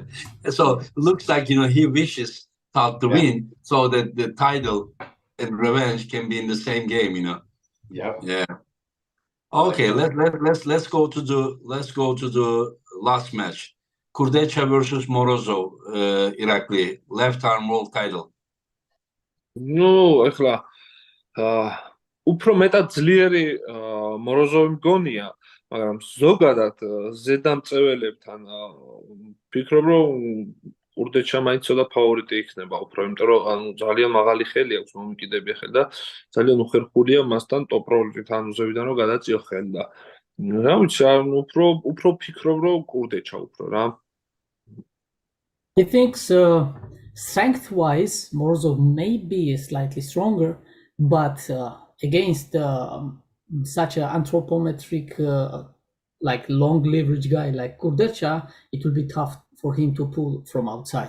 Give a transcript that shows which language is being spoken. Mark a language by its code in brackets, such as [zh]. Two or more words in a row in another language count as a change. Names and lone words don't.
[en] So it looks like, he wishes Todd to win so that the title and revenge can be in the same game, Yep. Yeah. Okay, let's go to the last match. Kurdecha versus Morozov, Irakli, left arm world title. [ka] Ну, ეხლა უფრო მეტად ძლიერი Morozov მგონია, მაგრამ ზოგადად ზედამწეველებთან ფიქრობ, რომ Kurdecha მაინც ცოტა ფავორიტი იქნება უფრო, იმიტომ რომ ძალიან მაღალი ხელი აქვს, მომიკიდებია ხელი და ძალიან უხერხულია მასთან ტოპ როლით, ზევიდან რომ გადაწიო ხელი და რა ვიცი, უფრო ფიქრობ, რომ Kurdecha უფრო რა. [en] He thinks strength-wise, Morozov may be slightly stronger, but against such an anthropometric, like long leverage guy like Kurdecha, it will be tough for him to pull from outside.